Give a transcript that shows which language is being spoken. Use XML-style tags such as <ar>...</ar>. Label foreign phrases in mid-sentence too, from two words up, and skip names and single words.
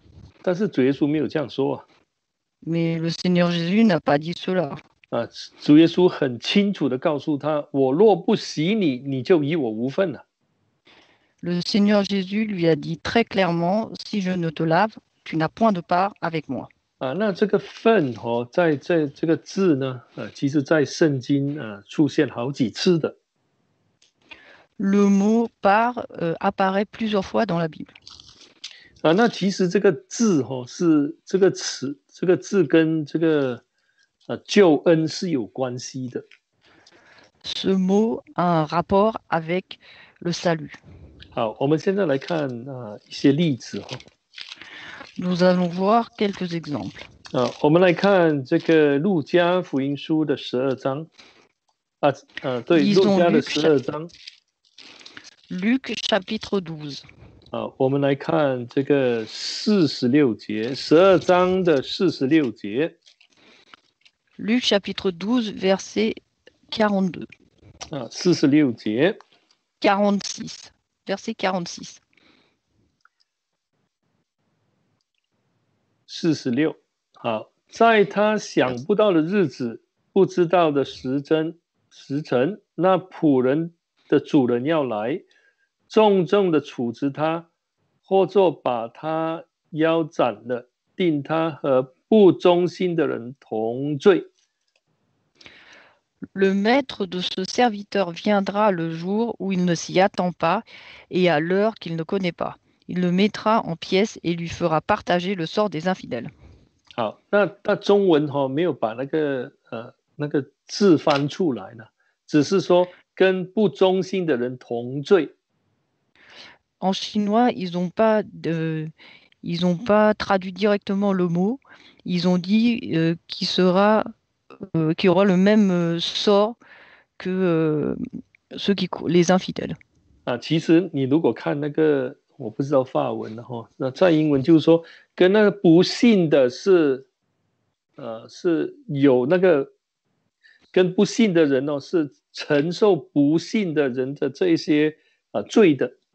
<zh>但是主耶稣没有这样说</zh> <fr>Mais le Seigneur Jésus n'a pas dit cela.</fr> <zh>主耶稣很清楚的告诉他：“我若不洗你，你就与我无份了。”</zh> <fr>Le Seigneur Jésus lui a dit très clairement, si je ne te lave, tu n'as point de part avec moi.</fr> <zh>那这个份在这个字呢，其实在圣经出现好几次的。</zh> <fr>Le mot part apparaît plusieurs fois dans la Bible.</fr> <zh>那其实这个字是这个词，这个字跟这个救恩是有关系的。</zh> <fr>Ce mot a un rapport avec le salut.</fr> <zh>好，我们现在来看一些例子</zh> <fr>Nous allons voir quelques exemples.</fr> <zh>我们来看这个路加福音书的12章对，路加的12章。</zh> <fr>Luc chapitre 12.</fr> <zh>好，我们来看这个46节，12章的46节。</zh> <fr>Luc chapitre 12, verset 42.</fr> <zh>46 节。</zh> <fr>46. Verset 46.</fr> <zh>46。好，在他想不到的日子，不知道的时辰，那仆人的主人要来，重重的处置他，或作把他腰斩了，定他和不忠心的人同罪。</zh> <fr>Le maître de ce serviteur viendra le jour où il ne s'y attend pas et à l'heure qu'il ne connaît pas. Il le mettra en pièces et lui fera partager le sort des infidèles.</fr> <zh>好，那中文没有把那个字翻出来呢，只是说跟不忠心的人同罪。</zh> <fr>En chinois, ils n'ont pas traduit directement le mot. Ils ont dit qu'il aura le même sort que les infidèles.</fr> <zh>其实你如果看那个，我不知道法文的那在英文就是说，跟那个不信的是有那个跟不信的人是承受不信的人的这一些罪的。</zh>